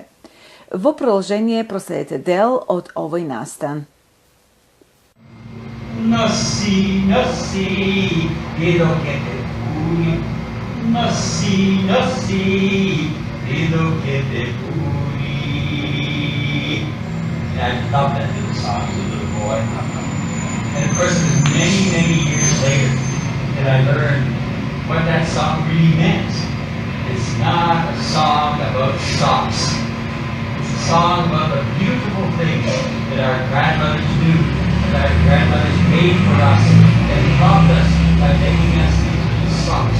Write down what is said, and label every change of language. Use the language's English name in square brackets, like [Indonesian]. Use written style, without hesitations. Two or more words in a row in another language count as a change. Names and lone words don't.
[Macedonian] Во продолжение проследете дел од овој настан. Носи, носи, едокете пуни. Носи, носи, едокете пуни. [English] And I loved that little song as a little boy. And of course, it was many, many years later that I learned what that song really meant. It's not a song about socks. It's a song about the beautiful things that our grandmothers knew, that our grandmothers made for us, and loved us by making us these little socks.